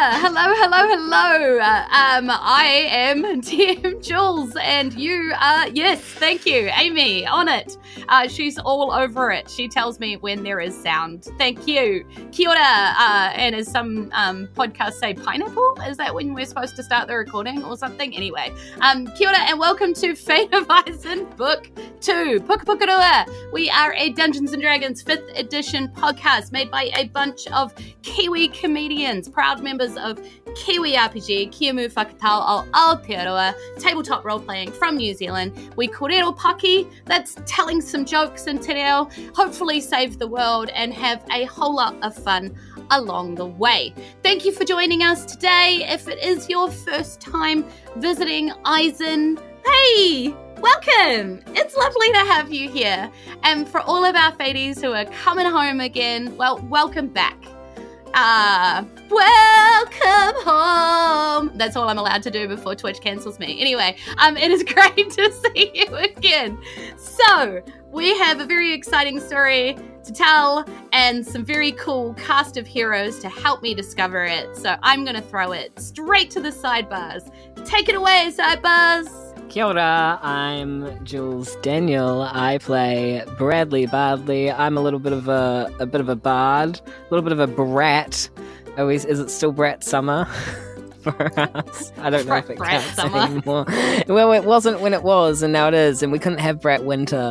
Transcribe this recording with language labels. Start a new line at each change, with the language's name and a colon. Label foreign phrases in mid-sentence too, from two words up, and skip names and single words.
English: hello. I am DM Jules, and you are, yes, thank you, Amy, on it. She's all over it. She tells me when there is sound. Thank you.
Māori: Kia ora,
English: and as some podcasts say, pineapple? Is that when we're supposed to start the recording or something? Anyway,
Māori: kia ora,
English: and welcome to Fate of Isen Book 2,
Māori: Puka Puka Rua.
English: We are a Dungeons & Dragons 5th edition podcast made by a bunch of Kiwi comedians, proud members of Kiwi RPG, Kia Mu Whakatau o Aotearoa, tabletop role-playing from New Zealand. We
Māori: korero paki,
English: that's telling some jokes and
Māori: te reo,
English: hopefully save the world and have a whole lot of fun along the way. Thank you for joining us today. If it is your first time visiting Isen, hey! Welcome! It's lovely to have you here. And for all of our Fades who are coming home again, well, welcome back. Welcome home. That's all I'm allowed to do before Twitch cancels me. Anyway, it is great to see you again. So, we have a very exciting story to tell and some very cool cast of heroes to help me discover it. So I'm going to throw it straight to the sidebars. Take it away, sidebars.
Māori: Kia ora,
English: I'm Jules Daniel. I play Bardley. I'm a little bit of a bard, a little bit of a brat. Is it still brat summer for us? I don't know if it counts anymore. Well, it wasn't when it was, and now it is, and we couldn't have brat winter.